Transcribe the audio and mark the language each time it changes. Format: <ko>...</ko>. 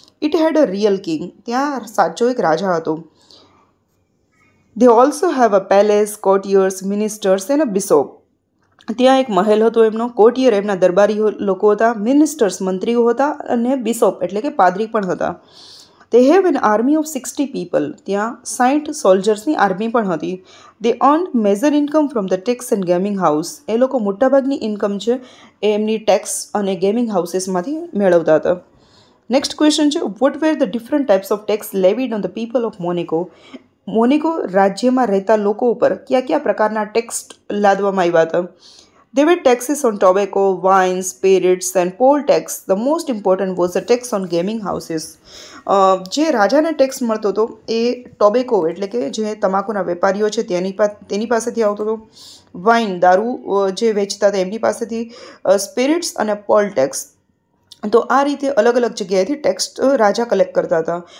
<en>It had a real king.</en> <gu>ત્યાં સાચો એક રાજા હતો.</gu> <en>They also have a palace, courtiers, ministers and a bishop.</en> <gu>ત્યાં એક મહેલ હતો એમનો, કોર્ટિયર એમના દરબારી લોકો હતા, મિનિસ્ટર્સ મંત્રીઓ હતા અને બિશોપ એટલે કે પાદરી પણ હતા.</gu> <en>They have an army of 60 people.</en> <gu>ત્યાં 60 સોલ્જર્સની આર્મી પણ હતી.</gu> <en>They earned major income from the tax and gaming house.</en> <gu>એ લોકો મોટાભાગની ઇન્કમ છે એ એમની ટેક્સ અને ગેમિંગ હાઉસીસમાંથી મેળવતા હતા.</gu> <en>Next question છે what were the different types of tax levied on the people of Monaco.</en> <gu>મોનેકો રાજ્યમાં રહેતા લોકો ઉપર કયા કયા પ્રકારના ટેક્સ લાદવામાં આવ્યા હતા?</gu> <en>There were taxes on tobacco, wine, spirits, and poll tax. The most important was the tax on gaming houses.</en> <gu>જે રાજાને ટેક્સ મળતો હતો એ ટોબેકો એટલે કે જે તમાકુના વેપારીઓ છે તેની પાસેથી આવતો હતો, વાઇન દારૂ જે વેચતા હતા એમની પાસેથી, સ્પિરિટ્સ અને પોલ ટેક્સ. તો આ રીતે અલગ અલગ જગ્યાએથી ટેક્સ રાજા કલેક્ટ કરતા હતા.</gu>